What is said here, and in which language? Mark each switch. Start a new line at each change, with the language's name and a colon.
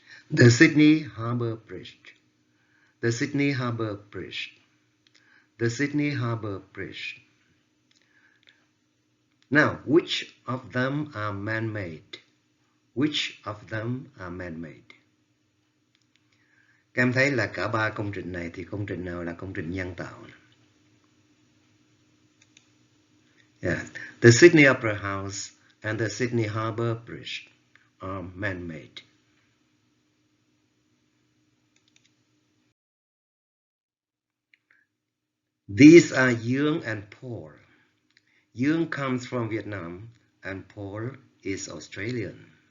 English: The Sydney Harbour Bridge. The Sydney Harbour Bridge. The Sydney Harbour Bridge. Now, which of them are man-made? Which of them are man-made?
Vietnamese: Các em thấy là cả ba công trình này thì công trình nào là công trình nhân tạo?
English: Yeah. The Sydney Opera House and the Sydney Harbour Bridge are man-made. These are Yung and Paul. Yung comes from Vietnam and Paul is Australian.